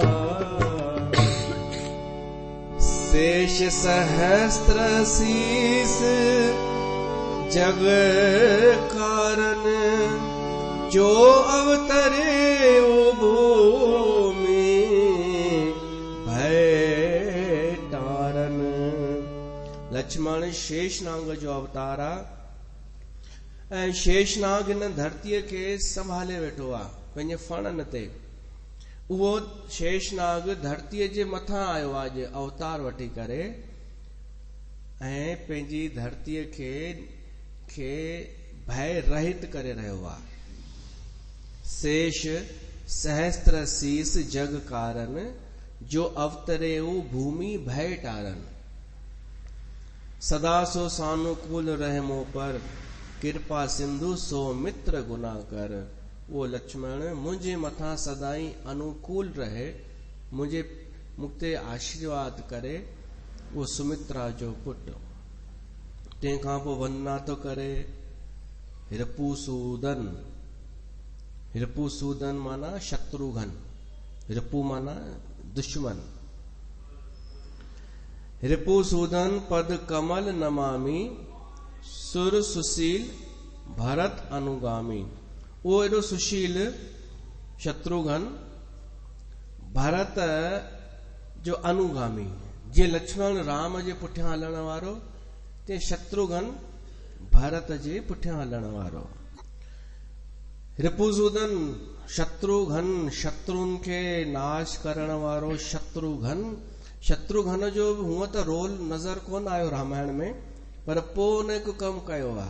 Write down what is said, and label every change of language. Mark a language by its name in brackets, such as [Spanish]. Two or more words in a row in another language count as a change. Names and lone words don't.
[Awadhi] शेष सहस्त्र शीस जग कारण, जो अवतरे ओ भूमि भय तारन। [Sindhi] लक्ष्मण शेषनाग जो अवतार आहे ऐं शेषनाग हिन धरतीअ खे संभाले वेठो आहे पंहिंजे फणनि ते। उहो शेषनाग धरतीअ जे मथां आयो आहे अॼु अवतार वठी करे, ऐं पंहिंजी धरतीअ खे भय रहित करे रहियो आहे। [Awadhi] शेष सहस्त्र शीस जग कारण, जो अवतरे भूमि भय टारन। सदा सो सानुकूल रहे मोह पर, कृपा सिंधु सो मित्र गुना कर। [Sindhi] वो लक्ष्मण मुंहिंजे मथां सदाई अनुकूल रहे, मुझे आशीर्वाद करे। वो सुमित्रा जो पुट। तंहिंखां पोइ वंदना थो करे रिपुसूदन। रिपुसूदन माना शत्रुघ्न, रिपु माना दुश्मन। [Awadhi] रिपुसूदन पद कमल नमामि, सुर सुशील भरत अनुगामी। [Sindhi] वो एॾो सुशील शत्रुघ्न, भरत जो अनुगामी। जीअं लक्ष्मण राम जे पुठियां हलण वारो, ते शत्रुघ्न भरत जे पुठियां हलण वारो। रिपुसूदन शत्रुघ्न, शत्रुनि खे नाश करण वारो शत्रुघ्न। शत्रुघ्न जो हूअं त रोल नज़र कोन आयो रामायण में, पर पोइ उन हिकु कमु कयो आहे।